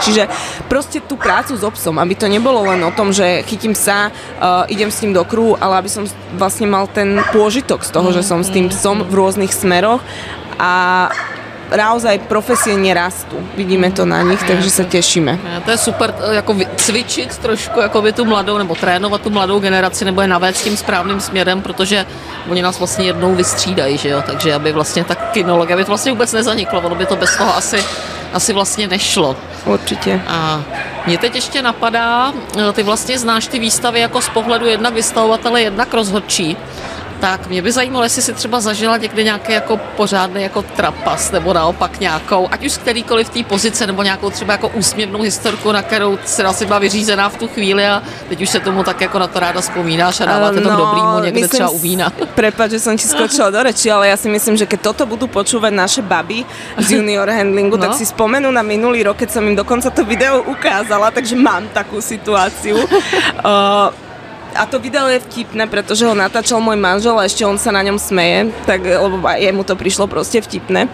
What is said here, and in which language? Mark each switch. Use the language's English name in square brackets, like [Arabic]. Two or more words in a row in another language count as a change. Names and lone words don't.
[Slovak] Čiže proste tú prácu s obsom, aby to nebolo len o tom, že chytím sa, idem s ním do kruhu, ale aby som vlastne mal ten pôžitok z toho, že som s tým psom v rôznych smeroch a naozaj profesie nerastú. Vidíme to na nich, takže sa tešíme. [Czech] To je super, jako cvičit trošku jakoby tu mladou, nebo trénovat tu mladou generaci, nebo je navést tím správným směrem, protože oni nás vlastně jednou vystřídají, že jo, takže aby vlastně ta kinologie, aby to vlastně vůbec nezaniklo, ono by to bez toho asi vlastně nešlo. Určitě. A mě teď ještě napadá, ty vlastně znáš ty výstavy jako z pohledu jednak vystavovatele, jednak rozhodčí. Tak mě by zajímalo, jestli si třeba zažila někdy nějaký jako pořádný jako trapas, nebo naopak nějakou, ať už z kterýkoliv té pozice, nebo nějakou třeba jako úsměvnou historku, na kterou si asi byla vyřízená v tu chvíli a teď už se tomu tak jako na to ráda vzpomínáš a dáváte to dobrýmu někde třeba u vína. [Slovak] Prepáč, že som ti skočila do reči, ale ja si myslím, že keď toto budú počúvať naše baby z [English] junior handlingu, [Slovak] tak si spomenú na minulý rok, keď som im dokonca to video ukázala, takže mám takú situáciu. A to video je vtipné, pretože ho natáčal môj manžel a ešte on sa na ňom smeje, tak, lebo jemu to prišlo proste vtipné.